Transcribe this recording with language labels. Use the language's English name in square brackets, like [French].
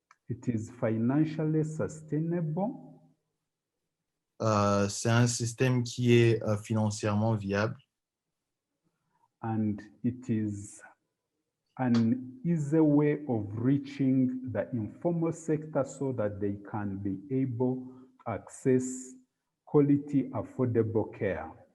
[English] It is financially sustainable. [French] C'est un système qui est financièrement viable. [English] And it is an easy way of reaching the informal sector so that they can be able to access quality, affordable care.